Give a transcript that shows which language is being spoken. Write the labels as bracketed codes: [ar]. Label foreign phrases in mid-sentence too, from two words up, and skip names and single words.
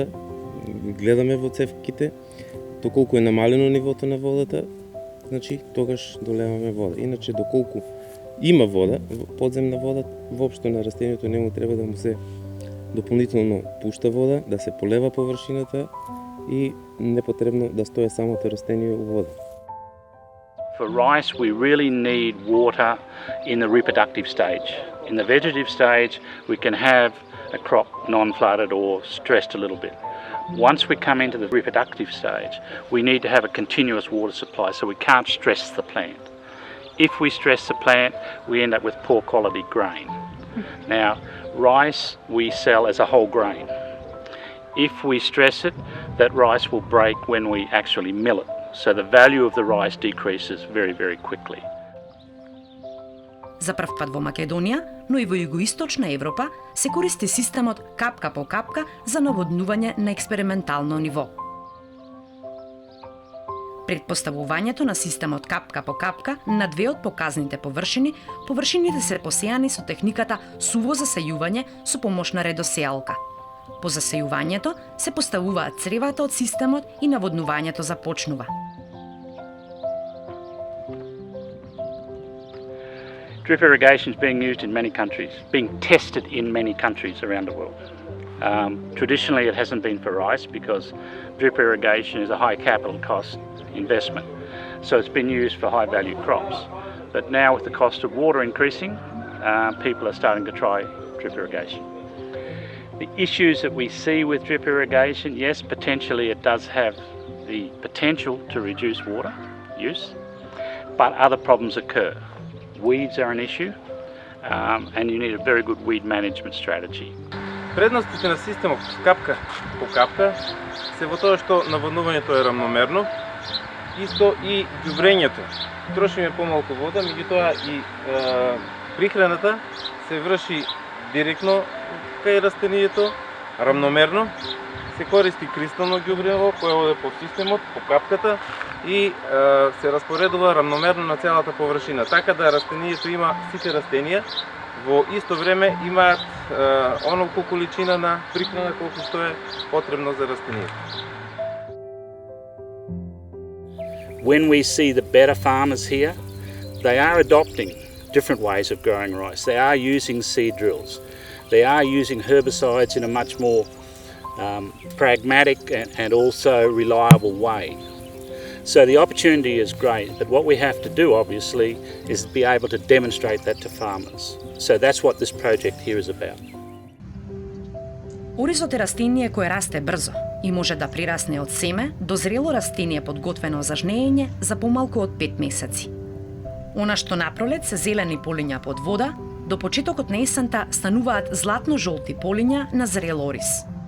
[mk] Гледаме во цевките, доколку е намалено нивото на водата, значи тогаш долеваме вода. Иначе доколку има вода, подземна вода, воопшто на растението не му треба да му се дополнително пушта вода, да се полева површината и непотребно да стои самото растение во вода. [en] For rice, we really need water in the reproductive stage. In the vegetative stage, we can have a crop non-flooded or stressed a little bit. Once we come into the reproductive stage, we need to have a continuous water supply, so we can't stress the plant. If we stress the plant, we end up with poor quality grain. Now, rice we sell as a whole grain. If we stress it, that rice will break when we actually mill it. So the value of the rice decreases very, very quickly. [mk] За прв пат во Македонија, но и во југоисточна Европа, се користи системот капка по капка за наводнување на експериментално ниво. Предпоставувањето на системот капка по капка на две од показните површините се посејани со техниката суво засејување со помош на редосејалка. По засејувањето се поставуваат цревата од системот и наводнувањето започнува. [en] Drip irrigation is being used in many countries, being tested in many countries around the world. Traditionally it hasn't been for rice because drip irrigation is a high capital cost investment. So it's been used for high value crops. But now with the cost of water increasing, people are starting to try drip irrigation. The issues that we see with drip irrigation, yes, potentially it does have the potential to reduce water use, but other problems occur. Weeds are an issue, and you need a very good weed management strategy. [mk] Предностите на системот капка по капка се во тоа што наводнувањето е рамномерно, исто и ѓубрењето. Трошиме помалку вода, меѓутоа и прихраната се врши директно кај растението, рамномерно. Се користи кристално ѓубриво кое оде по системот, по капката и се распоредува рамномерно на целата површина, така да растението има сите растенија во исто време имаат онолку количина на прихрана колку што е потребно за растението. [en] When we see the better farmers here, they are adopting different ways of growing rice. They are using seed drills. They are using herbicides in a much more pragmatic and also reliable way. So the opportunity is great, but what we have to do obviously is be able to demonstrate that to farmers. So that's what this project here is about. [mk] Оризот е растение кое расте брзо и може да прирасне од семе до зрело растение подготвено за жнеење за помалку од 5 месеци. Она што напролет се зелени полиња под вода, до почетокот на есента стануваат златно-жолти полиња на зрел ориз.